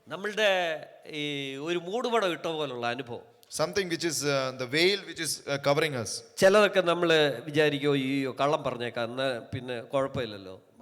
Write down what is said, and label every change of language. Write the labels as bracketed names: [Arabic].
[Malayalam] നമ്മളുടെ ഈ ഒരു മൂടുപടം ഇട്ട പോലുള്ള അനുഭവം. [English] Something which is the veil which is covering us. [Malayalam] ചിലതൊക്കെ നമ്മൾ വിചാരിക്കുമോ ഈ കള്ളം പറഞ്ഞേക്കാം എന്നാൽ പിന്നെ കുഴപ്പമില്ലല്ലോ.